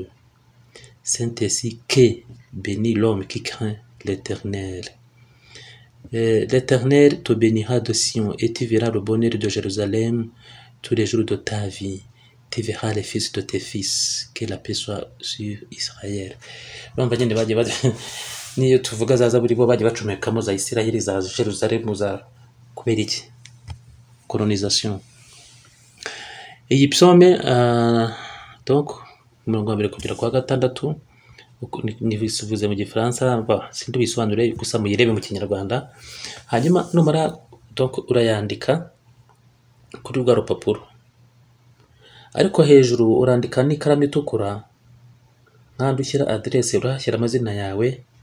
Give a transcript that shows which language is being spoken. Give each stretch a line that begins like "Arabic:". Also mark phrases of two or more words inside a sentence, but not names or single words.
French: C'est ainsi qu'est béni l'homme qui craint l'Éternel. L'Éternel te bénira de Sion et tu verras le bonheur de Jérusalem tous les jours de ta vie. Tu verras les fils de tes fils. Que la paix soit sur Israël.
Kinyarwanda: Urumva nyine bagiye niyo tuvuga za zaburi bo bagiye bacomekamo za Isirayeli za Jerusalem za kubera iki colonisation. Iyi
French: psaume donc
Kinyarwanda: umurongo wa mbere kugera kwa gatandatu nibisuvuze mu gifaransa sindi bisobanure gusa muyirebe mu kinyarwanda, hanyuma numara donc urayandika kuri rwa rupapuro, ariko hejuru urandika n'ikaramu itukura, nkandi ushyira adresse, urahashyira amazina yawe,